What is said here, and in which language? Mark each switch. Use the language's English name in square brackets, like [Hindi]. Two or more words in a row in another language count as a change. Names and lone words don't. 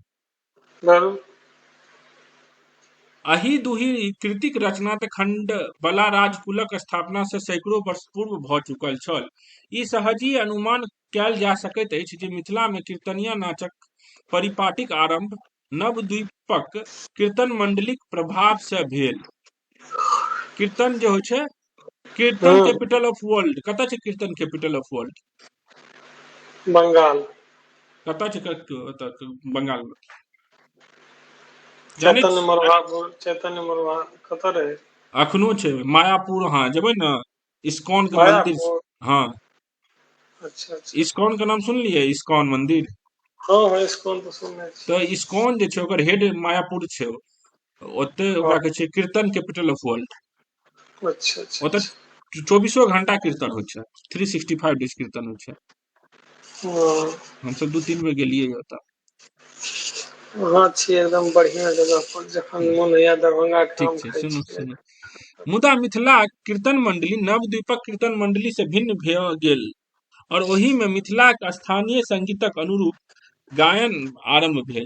[Maithili] अही दुही कृतिक रचना तऽ खंड बला राजकुलक स्थापना से सैकड़ों वर्ष पूर्व भऽ चुकल छल। ई सहजीय अनुमान कयल जा सकैत अछि जे मिथिला में कीर्तनिया नाचक परिपाटिक आरंभ नवद्वीपक कीर्तन मंडलीक प्रभाव से भेल। कीर्तन जे होइ छै, कीर्तन [English] capital of world [Maithili] कतऽ छै? [English] Kirtan capital of world [Maithili] बंगाल। कतऽ छै? बंगाल में चैतन्य मरवा कतऽ रहे? अखनो छै मायापुर। हाँ जेबै ने इस्कॉन के मंदिर। मायापुर। हाँ अच्छा अच्छा। इस्कॉन के नाम सुनलियै? इस्कॉन मंदिर। हाँ हाँ इस्कॉन तो सुनने छी। तो इस्कॉन जे छै ओकर हेड मायापुर छै। ओते ओकरा कहै छै कीर्तन [English] capital of world. [Maithili] अच्छा अच्छा ओतऽ अच्छा। 24 घंटा कीर्तन होइ छै, 365 डेज कीर्तन होइ छै। हमसब 2-3 बेर गेलियै ओतऽ। वहाँ छियै एकदम बढ़िया जगह पर, जखन मोन होइया दरभंगा के ठीक आम छै, खाय सुनू छियै। सुनू। मुदा मिथिला कीर्तन मंडली नवद्वीपक कीर्तन मंडली से भिन्न भऽ गेल और ओही में मिथिलाक स्थानीय संगीतक अनुरूप गायन आरंभ भेल।